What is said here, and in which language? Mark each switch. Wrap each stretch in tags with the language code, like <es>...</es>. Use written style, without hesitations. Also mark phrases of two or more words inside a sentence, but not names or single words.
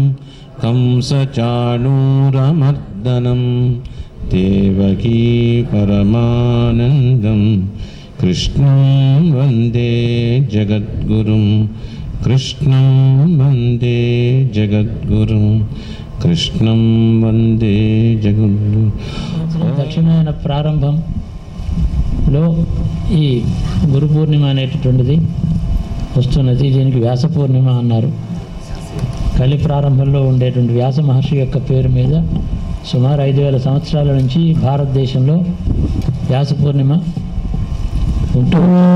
<sa>कंसचाणूरमर्दनं देवकी परमानन्दं कृष्णं वन्दे जगद्गुरुं कृष्णं वन्दे जगद्गुरुं कृष्णं वन्दे जगद्गुरुं</sa> <te>దక్షిణాయన ప్రారంభంలో ఈ గురు పూర్ణిమ అనేటటువంటిది వస్తున్నది. దీనికి వ్యాస పూర్ణిమ అన్నారు. కలి ప్రారంభంలో ఉండేటువంటి వ్యాస మహర్షి యొక్క పేరు మీద సుమారు 5000 సంవత్సరాల నుంచి భారతదేశంలో వ్యాస పూర్ణిమ ఉంటుంది.</te>